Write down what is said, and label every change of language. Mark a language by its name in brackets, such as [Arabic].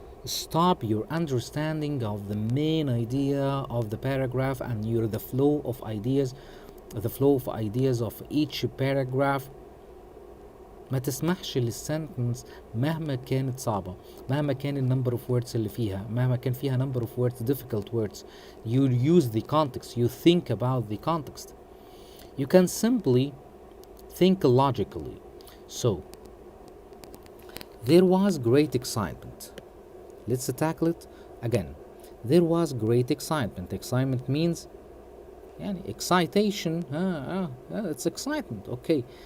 [English] stop your understanding of the main idea of the paragraph and your the flow of ideas, of each paragraph. [Arabic] ما تسمحش للسنتنس مهما كانت صعبة، مهما كان النمبر [English] of words [Arabic] اللي فيها، مهما كان فيها [English] number of words difficult words. You use the context, you think about the context. You can simply think logically. So, there was great excitement. Let's tackle it again. There was great excitement. Excitement means excitation. It's excitement. Okay.